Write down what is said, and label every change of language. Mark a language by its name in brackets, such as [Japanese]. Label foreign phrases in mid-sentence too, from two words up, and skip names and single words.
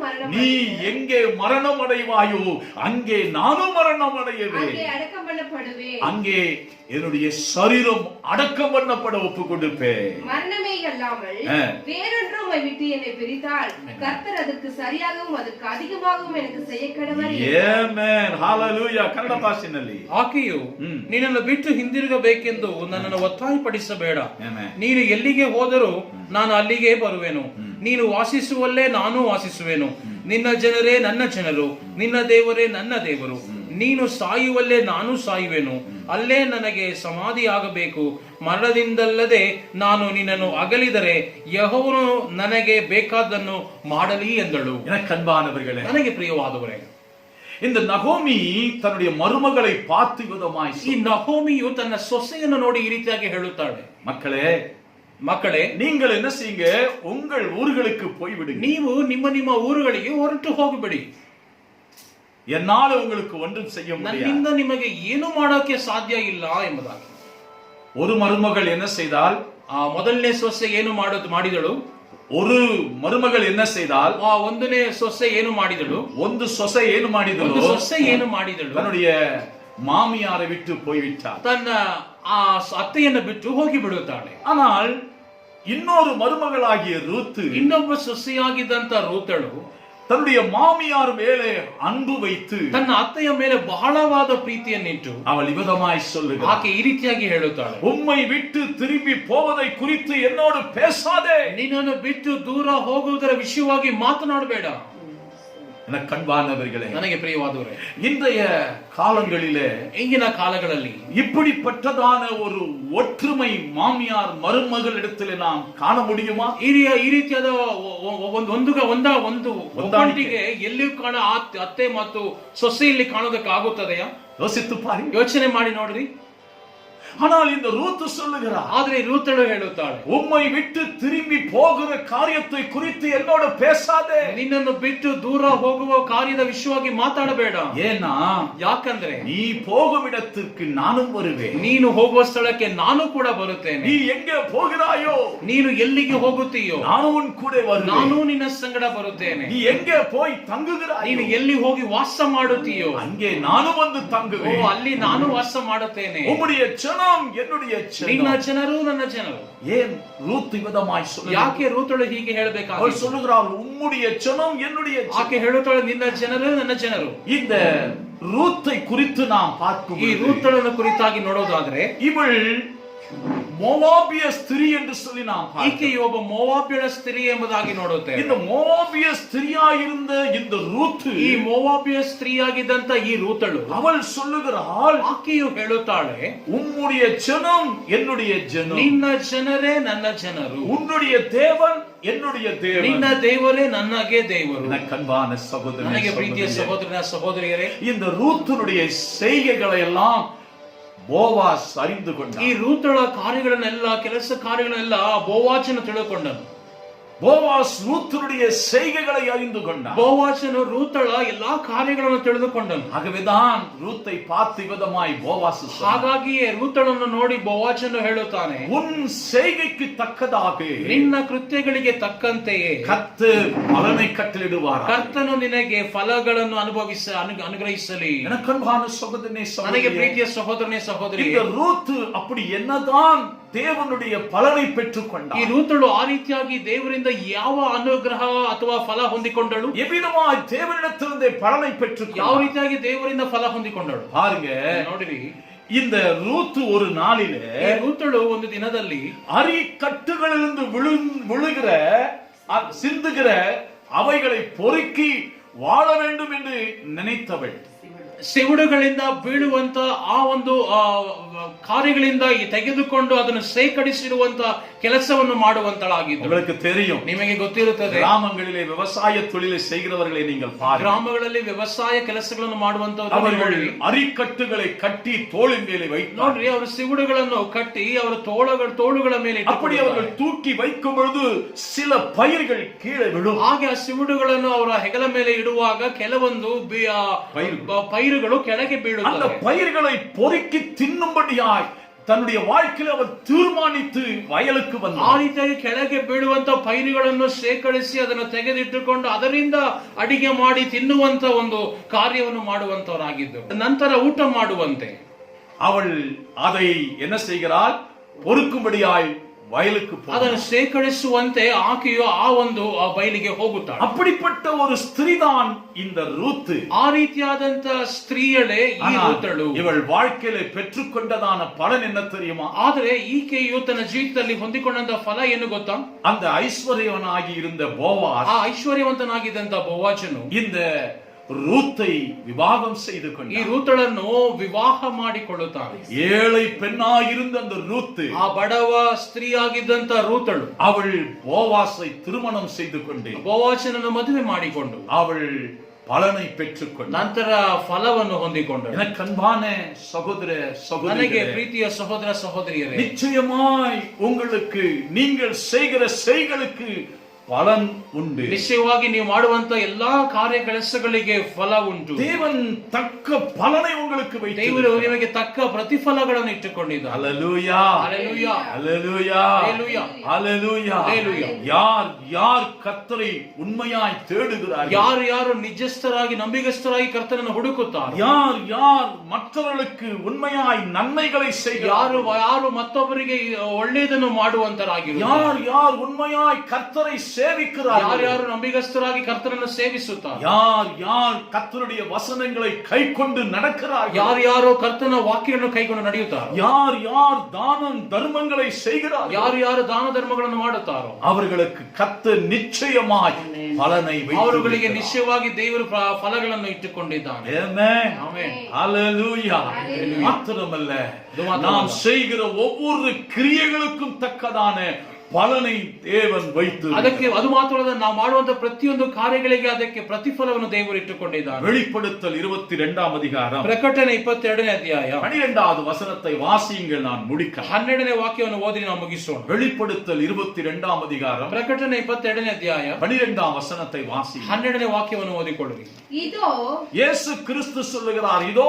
[Tamil] நீ எங்கே மரணம் அடைவாயோ அங்கே நானும் மரணம் அடையவே, அங்கே அடக்கம் பண்ணப்படுவேன். அங்கே என்னுடைய சரீரம் அடக்கம் பண்ணப்பட ஒப்பு கொடுப்பேன். மரணமே அல்லாமல் வேறொன்றும் உம்மை விட்டு என்னை பிரித்தால் கர்த்தர் அதற்கு சரியாகவும் அதற்கு அதிகமாகவும் எனக்கு செய்ய கடவர். [Kannada] ಆಮೆನ್, ಹalleluya. ಕನ್ನಡ ಭಾಷೆಯಲ್ಲಿ ಆಕೆಯು ನಿನ್ನನ್ನು ಬಿಟ್ಟು ಹಿಂದಿರುಗಬೇಕೆಂದು ನನ್ನನ್ನು ಒತ್ತಾಯಪಡಿಸಬೇಡ. ನೀನು ಎಲ್ಲಿಗೆ ಹೋದರೂ ನಾನು ಅಲ್ಲಿಗೆ ಬರುವೆನು. ನೀನು ವಾಸಿಸುವಲ್ಲೇ ನಾನು ವಾಸಿಸುವೆನು. ನಿನ್ನ ಜನರೇ ನನ್ನ ಜನರು, ನಿನ್ನ ದೇವರೇ ನನ್ನ ದೇವರು. ನೀನು ಸಾಯುವಲ್ಲೇ ನಾನು ಸಾಯುವೆನು. ಅಲ್ಲೇ ನನಗೆ ಸಮಾಧಿಯಾಗಬೇಕು. ಮರಣದಿಂದಲ್ಲದೆ ನಾನು ನಿನ್ನನ್ನು ಅಗಲಿದರೆ ಯೆಹೋವನು ನನಗೆ ಬೇಕಾದನ್ನು ಮಾಡಲಿ ಎಂದಳು. [Tamil] எனக்கு அன்பானவர்களே, [Kannada] ನನಗೆ ಪ್ರಿಯವಾದವರೇ, [Tamil] இந்த நகோமி தன்னுடைய மருமகளை பார்த்து விதமாய், [Kannada] ಈ ನಹೋಮಿಯು ತನ್ನ ಸೊಸೆಯನ್ನು ನೋಡಿ ಈ ರೀತಿಯಾಗಿ ಹೇಳುತ್ತಾಳೆ, ಮಕ್ಕಳೇ [Tamil] நீங்கள் என்ன செய்யுங்க, உங்கள் ஊர்களுக்கு போய்விடுங்க. [Kannada] ನೀವು ನಿಮ್ಮ ಊರುಗಳಿಗೆ ಹೊರಟು ಹೋಗಿಬಿಡಿ. [Tamil] என்னால உங்களுக்கு ஒன்றும் செய்ய முடியாது, [Kannada] ನನ್ನಿಂದ ನಿಮಗೆ ಏನು ಮಾಡೋಕೆ ಸಾಧ್ಯ ಇಲ್ಲ ಎಂಬುದಾಗಿ. [Tamil] ஒரு மருமகள் என்ன செய்தால், [Kannada] ಮೊದಲನೇ ಸೊಸೆ ಏನು ಮಾಡಿದಳು. [Tamil] ஒரு மருமகள் என்ன செய்தால், [Kannada] ಒಂದನೇ ಸೊಸೆ ಏನು ಮಾಡಿದಳು. ಒಂದು ಸೊಸೆ ಏನು ಮಾಡಿದಳು, ಸೊಸೆ ಏನು ಮಾಡಿದಳು, [Tamil] தன்னுடைய மாமியாரை விட்டு போய்விட்டார். [Kannada] ತನ್ನ ಅತ್ತೆಯನ್ನು ಬಿಟ್ಟು ಹೋಗಿ ಬಿಡುತ್ತಾಳೆ. [Tamil] ஆனால் இன்னொரு மருமகளாகிய ரூத், [Kannada] ಇನ್ನೊಬ್ಬ ಸೊಸೆಯಾಗಿದ್ದಂತ ರೂತಳು [Tamil] தன்னுடைய மாமியார் மேலே அன்பு வைத்து [Kannada] ತನ್ನ ಅತ್ತೆಯ ಮೇಲೆ ಬಹಳವಾದ ಪ್ರೀತಿಯನ್ನಿಟ್ಟು [Tamil] அவள் விதமாய் சொல்லுகிறாள், [Kannada] ಆಕೆ ಈ ರೀತಿಯಾಗಿ ಹೇಳುತ್ತಾಳೆ, [Tamil] உம்மை விட்டு திரும்பி போவதை குறித்து என்னோடு பேசாதே. [Kannada] ನಿನ್ನನ್ನು ಬಿಟ್ಟು ದೂರ ಹೋಗುವುದರ ವಿಷಯವಾಗಿ ಮಾತನಾಡಬೇಡ. [Tamil] எனக்கு அன்பானவர்களே, [Kannada] ನನಗೆ ಪ್ರಿಯವಾದವರೇ, [Tamil] இன்றைய காலங்களிலே [Kannada] ಈಗಿನ ಕಾಲಗಳಲ್ಲಿ [Tamil] இப்படிப்பட்டதான ஒரு ஒற்றுமை மாமியார் மருமகளிடத்திலே நாம் காண முடியுமா? [Kannada] ಈ ರೀತಿಯಾದ ಒಂದು ಒಬ್ಬಂಟಿಗೆ ಎಲ್ಲಿಯೂ ಕಾಣ ಅತ್ತೆ ಮತ್ತು ಸೊಸೆಯಲ್ಲಿ ಕಾಣೋದಕ್ಕಾಗುತ್ತದೆಯಾ? [Tamil] யோசித்து பாருங்க, [Kannada] ಯೋಚನೆ ಮಾಡಿ ನೋಡ್ರಿ. [Tamil] ஆனால் இந்த ரூத் சொல்லுகிறார், [Kannada] ಆದ್ರೆ ರೂತಳು ಹೇಳುತ್ತಾಳೆ, [Tamil] உம்மை விட்டு திரும்பி போகிற காரியத்தை குறித்து என்னோடு பேசாதே. [Kannada] ನಿನ್ನನ್ನು ಬಿಟ್ಟು ದೂರ ಹೋಗುವ ಕಾರ್ಯದ ವಿಷಯವಾಗಿ ಮಾತಾಡಬೇಡ. [Tamil] ஏன்னா [Kannada] ಯಾಕಂದ್ರೆ [Tamil] நீ போகும் இடத்திற்கு நானும் வருவேன். [Kannada] ನೀನು ಹೋಗುವ ಸ್ಥಳಕ್ಕೆ ನಾನು ಕೂಡ ಬರುತ್ತೇನೆ. [Tamil] நீ எங்கே போகிறாயோ, [Kannada] ನೀನು ಎಲ್ಲಿಗೆ ಹೋಗುತ್ತೀಯೋ [Tamil] நானும் உன் கூட வருவேன். [Kannada] ನಾನು ನಿನ್ನ ಸಂಗಡ ಬರುತ್ತೇನೆ. [Tamil] நீ எங்கே போய் தங்குகிறாயோ, [Kannada] ನೀನು ಎಲ್ಲಿ ಹೋಗಿ ವಾಸ ಮಾಡುತ್ತೀಯೋ [Tamil] அங்கே நானும் வந்து ಓ தங்குவேன். [Kannada] ಅಲ್ಲಿ ನಾನು ವಾಸ ಮಾಡುತ್ತೇನೆ. [Tamil] உம்முடைய ஜனம் என்னுடைய [Kannada] ನಿನ್ನ [Tamil] ஜனம். [Kannada] ಜನರು ನನ್ನ ಜನರು. [Tamil] ஏன் ரூத் விதமாய் சொல்லுகிறாள்? [Kannada] ಯಾಕೆ ರೂತಳು ಹೀಗೆ [Tamil] அவள் [Kannada] ಹೇಳಬೇಕಾಗಿ? [Tamil] சொல்லுகிறாள், உம்முடைய ஜனம் என்னுடைய ஜனம். [Kannada] ಆಕೆ ಹೇಳುತ್ತಾಳೆ, ನಿನ್ನ ಜನರು ನನ್ನ ಜನರು. [Tamil] இந்த ரூத்தை குறித்து நாம் பார்க்கும் [Kannada] ಈ [Tamil] பொழுது, [Kannada] ರೂತಳನ್ನು ಕುರಿತಾಗಿ ನೋಡೋದಾದ್ರೆ [Tamil] இவள் மோவாபிய ஸ்திரீ என்று சொல்லி நாம் பார்க்கிறோம். [Kannada] ಈಕೆಯು ಒಬ್ಬ ಮೋವಾಬ್ಯಳ ಸ್ತ್ರೀ ಎಂಬುದಾಗಿ ನೋಡುತ್ತೇವೆ. [Tamil] இந்த மோவாபிய ஸ்திரீயாயிருந்த இந்த ரூத், [Kannada] ಈ ಮೋವಾಬ್ಯ ಸ್ತ್ರೀಯಾಗಿದ್ದಂತ ಈ ರೂತಳು [Tamil] அவள் சொல்லுகிறாள், [Kannada] ಆಕೆಯು ಹೇಳುತ್ತಾಳೆ, [Tamil] உம்முடைய ஜனம் என்னுடைய ஜனம், [Kannada] ನಿನ್ನ ಜನರೇ ನನ್ನ ಜನರು, [Tamil] உன்னுடைய தேவன் என்னுடைய [Kannada] ನಿನ್ನ [Tamil] தேவன். [Kannada] ದೇವರೇ ನನಗೆ ದೇವರು. [Tamil] எனக்கு அன்பான சகோதரனே, [Kannada] ನನಗೆ ಪ್ರೀತಿಯ [Tamil] சகோதரியே, [Kannada] ಸಹೋದರನ ಸಹೋದರಿಯರೇ, [Tamil] இந்த ரூத்தினுடைய செய்கைகளை எல்லாம் போவாஸ் அறிந்து [Kannada] ಈ [Tamil] கொண்டார். [Kannada] ರೂತಳ ಕಾರ್ಯಗಳನ್ನೆಲ್ಲ, ಕೆಲಸ ಕಾರ್ಯಗಳನ್ನೆಲ್ಲ ಬೋವಾಚನು ತಿಳ್ಕೊಂಡನು. [Tamil] போவாஸ் ரூத்தினுடைய செய்கைகளை அறிந்து கொண்டார். [Kannada] ಬೋವಾಚನು ರೂತಳ ಎಲ್ಲಾ ಕಾರ್ಯಗಳನ್ನು ತಿಳಿದುಕೊಂಡನು. [Tamil] ஆகவேதான் ரூத்தை பார்த்து விதமாய் போவாஸ் சொன்னார், [Kannada] ಹಾಗಾಗಿಯೇ ರೂತಳನ್ನು ನೋಡಿ ಬೋವಾಚನು ಹೇಳುತ್ತಾನೆ, [Tamil] உன் செய்கைக்கு தக்கதாக [Kannada] ನಿನ್ನ ಕೃತ್ಯಗಳಿಗೆ ತಕ್ಕಂತೆಯೇ [Tamil] கர்த்தர் பலனை கட்டளிடுவார். [Kannada] ಕರ್ತನು ನಿನಗೆ ಫಲಗಳನ್ನು ಅನುಗ್ರಹಿಸಲಿ. [Tamil] எனக்கு அன்பான சகோதரனே, [Kannada] ನನಗೆ [Tamil] சகோதரியே, [Kannada] ಪ್ರೀತಿಯ ಸಹೋದರನೇ ಸಹೋದರಿ, [Tamil] இந்த ரூத் அப்படி என்னதான் தேவனுடைய பலனை பெற்றுக் [Kannada] ಈ [Tamil] கொண்டார், [Kannada] ರೂತಳು ಆ ರೀತಿಯಾಗಿ ದೇವರಿಂದ ಯಾವ ಅನುಗ್ರಹ ಅಥವಾ ಫಲ ಹೊಂದಿಕೊಂಡಳು, [Tamil] எவ்விதமாய் தேவனிடத்திலிருந்தே பலனை பெற்றுக் [Kannada] ಯಾವ [Tamil] கொண்டார். [Kannada] ರೀತಿಯಾಗಿ ದೇವರಿಂದ ಫಲ ಹೊಂದಿಕೊಂಡಳು [Tamil] பாருங்க, [Kannada] ನೋಡಿರಿ. [Tamil] இந்த ரூத் ஒரு நாளிலே [Kannada] ಈ ರೂತಳು ಒಂದು ದಿನದಲ್ಲಿ [Tamil] அரிக்கட்டுகளிலிருந்து விழுகிற சிந்துகிற அவைகளை பொறுக்கி வாழ வேண்டும் என்று நினைத்தவள். [Kannada] ಸಿವುಡುಗಳಿಂದ ಬೀಳುವಂತ ಆ ಒಂದು ಕಾರ್ಯಗಳಿಂದ ತೆಗೆದುಕೊಂಡು ಅದನ್ನು ಸೇಕರಿಸಿರುವಂತ ಕೆಲಸವನ್ನು ಮಾಡುವಂತಳಾಗಿದ್ದು. [Tamil] உங்களுக்கு தெரியும், [Kannada] ನಿಮಗೆ ಗೊತ್ತಿರುತ್ತದೆ, [Tamil] கிராமங்களிலே விவசாய தொழிலை செய்கிறவர்களை நீங்கள் பாருங்கள். [Kannada] ಗ್ರಾಮಗಳಲ್ಲಿ ವ್ಯವಸಾಯ ಕೆಲಸಗಳನ್ನು ಮಾಡುವಂತವರು [Tamil] அவர்கள் அரிக்கட்டுகளை கட்டி தோளின் மேலே வைத்து [Kannada] ನೋಡ್ರಿ, ಅವರು ಸಿವುಡುಗಳನ್ನು ಕಟ್ಟಿ ಅವರ ತೋಳುಗಳ ಮೇಲೆ [Tamil] அப்படி அவர்கள் தூக்கி வைக்கும் பொழுது சில பயிர்கள் கீழே விழும். [Kannada] ಹಾಗೆ ಆ ಸಿವುಡುಗಳನ್ನು ಅವರ ಹೆಗಲ ಮೇಲೆ ಇಡುವಾಗ ಕೆಲವೊಂದು ಪೈರುಗಳು ಕೆಳಗೆ [Tamil] அந்த [Kannada] ಬೀಳುತ್ತವೆ. [Tamil] பயிர்களை பொறுக்கி தின்னும்படியாய் தன்னுடைய வாழ்க்கையில் அவர் தீர்மானித்து வயலுக்கு [Kannada] ಆ [Tamil] வந்தார். [Kannada] ರೀತಿಯಾಗಿ ಕೆಳಗೆ ಬೀಳುವಂತ ಪೈರುಗಳನ್ನು ಶೇಖರಿಸಿ ಅದನ್ನು ತೆಗೆದಿಟ್ಟುಕೊಂಡು ಅದರಿಂದ ಅಡಿಗೆ ಮಾಡಿ ತಿನ್ನುವಂತ ಒಂದು ಕಾರ್ಯವನ್ನು ಮಾಡುವಂತವರಾಗಿದ್ದು, ನಂತರ ಊಟ ಮಾಡುವಂತೆ [Tamil] அவள் அதை என்ன செய்கிறாள்? பொறுக்கும்படியாய் வயலுக்கு போனாள். [Kannada] ಅದನ್ನು ಶೇಖರಿಸುವಂತೆ ಆಕೆಯು ಆ ಬಯಲಿಗೆ ಹೋಗುತ್ತಾಳೆ. [Tamil] அப்படிப்பட்ட ஒரு ஸ்திரீதான் இந்த ரூத். [Kannada] ಆ ರೀತಿಯಾದಂತ ಸ್ತ್ರೀಯಳೇ ಈ ರೂತಳು. [Tamil] இவள் வாழ்க்கையில பெற்றுக்கொண்டதான பலன் என்ன தெரியுமா? [Kannada] ಆದರೆ ಈಕೆಯು ತನ್ನ ಜೀವಿತದಲ್ಲಿ ಹೊಂದಿಕೊಂಡಂತ ಫಲ ಏನು ಗೊತ್ತಾ? [Tamil] அந்த ஐஸ்வர்யவனாகி இருந்த போவாஸ், [Kannada] ಆ ಐಶ್ವರ್ಯವಂತನಾಗಿದ್ದಂತ ಬೋವಾಚನು [Tamil] இந்த ரூத்தை விவாகம் செய்து [Kannada] ಈ [Tamil] கொண்டார். [Kannada] ರೂತಳನ್ನು ವಿವಾಹ ಮಾಡಿಕೊಳ್ಳುತ್ತಾನೆ. [Tamil] ஏழை பெண்ணாயிருந்த அந்த ரூத், [Kannada] ಆ ಬಡವ ಸ್ತ್ರೀಯಾಗಿದ್ದಂತ ರೂತಳು, [Tamil] அவள் போவாசை திருமணம் செய்து கொண்டு [Kannada] ಬೋವಾಚನನ್ನು ಮದುವೆ ಮಾಡಿಕೊಂಡು [Tamil] அவள் பலனை பெற்றுக்கொண்டார். [Kannada] ನಂತರ ಫಲವನ್ನು ಹೊಂದಿಕೊಂಡಳು. [Tamil] எனக்கு அன்பான சகோதர [Kannada] ನನಗೆ [Tamil] சகோதரிகளே, [Kannada] ಪ್ರೀತಿಯ ಸಹೋದರ ಸಹೋದರಿಯರೇ, [Tamil] நிச்சயமாய் உங்களுக்கு நீங்கள் செய்கிற செய்களுக்கு பலன் உண்டு. [Kannada] ನಿಶ್ಚಯವಾಗಿ ನೀವು ಮಾಡುವಂತ ಎಲ್ಲಾ ಕಾರ್ಯ ಕೆಲಸಗಳಿಗೆ ಫಲ ಉಂಟು. [Tamil] தேவன் தக்க பலனை உங்களுக்கு [Kannada] ದೇವರು [Tamil] வைத்திருக்கிறார். [Kannada] ನಿಮಗೆ ತಕ್ಕ ಪ್ರತಿಫಲಗಳನ್ನು ಇಟ್ಟುಕೊಂಡಿದ್ದಾನೆ. [Tamil] ஹல்லேலூயா, ஹல்லேலூயா, ஹல்லேலூயா, ஹல்லேலூயா, ஹல்லேலூயா. ஹல்லேலூயா. யார் கர்த்தரை உண்மையாய் தேடுகிறார்கள், [Kannada] ಯಾರು ನಿಜಸ್ಥರಾಗಿ ನಂಬಿಗಸ್ಥರಾಗಿ ಕರ್ತನನ್ನು ಹುಡುಕುತ್ತಾರೆ, [Tamil] யார் மற்றவர்களுக்கு உண்மையாய் நன்மைகளை செய்கிறார்கள், [Kannada] ಯಾರು ಮತ್ತೊಬ್ಬರಿಗೆ ಒಳ್ಳೆಯದನ್ನು ಮಾಡುವಂತರಾಗಿರುತ್ತಾರೆ, [Tamil] யார் உண்மையாய் கர்த்தரை சேவிக்கிறார்கள், [Kannada] ಯಾರು ನಂಬಿಗಸ್ತರಾಗಿ ಕರ್ತನನ್ನು ಸೇವಿಸುತ್ತಾರೆ, [Tamil] யார் யார் கர்த்தருடைய வசனங்களை கைக்கொண்டு நடக்கிறார்கள், [Kannada] ಯಾರು ಕರ್ತನ ವಾಕ್ಯಗಳನ್ನು ಕೈಗೊಂಡು ನಡೆಯುತ್ತಾರೆ, [Tamil] யார் யார் தானம் தர்மங்களை செய்கிறார்கள், [Kannada] ಯಾರು ದಾನ ಧರ್ಮಗಳನ್ನು ಮಾಡುತ್ತಾರೋ [Tamil] அவர்களுக்கு கர்த்தர் நிச்சயமாய் பலனை [Kannada] ಅವರುಗಳಿಗೆ [Tamil] வைத்திருக்கிறார். [Kannada] ನಿಶ್ಚಯವಾಗಿ ದೇವರು ಫಲಗಳನ್ನು ಇಟ್ಟುಕೊಂಡಿದ್ದಾನೆ. Amen. ಆಮೆನ್. Hallelujah. [Tamil] மாத்திரமல்ல, நாம் செய்கிற ஒவ்வொரு கிரியைகளுக்கும் தக்கதான பலனை தேவன் வைத்து [Kannada] ಅದಕ್ಕೆ ಅದು ಮಾತ್ರವಲ್ಲ, ನಾವು ಮಾಡುವಂತ ಪ್ರತಿಯೊಂದು ಕಾರ್ಯಗಳಿಗೆ ಅದಕ್ಕೆ ಪ್ರತಿಫಲವನ್ನು ದೇವರು ಇಟ್ಟುಕೊಂಡಿದ್ದಾನೆ. [Tamil] வெளிப்படுத்தல் 22ஆம் அதிகாரம் [Kannada] ಪ್ರಕಟಣೆ 22ನೇ ಅಧ್ಯಾಯ [Tamil] 12வது வசனத்தை வாசியுங்கள். நான் முடிக்க [Kannada] 12ನೇ ವಾಕ್ಯವನ್ನು ಓದಿ ನಾವು ಮುಗಿಸೋಣ. [Tamil] வெளிப்படுத்தல் 22ஆம் அதிகாரம் [Kannada] ಪ್ರಕಟಣೆ 22ನೇ ಅಧ್ಯಾಯ [Tamil] 12ஆம் வசனத்தை வாசியுங்கள். [Kannada] 12ನೇ ವಾಕ್ಯವನ್ನು ಓದಿಕೊಳ್ಳಿರಿ. [Tamil] இதோ இயேசு கிறிஸ்து சொல்லுகிறார், இதோ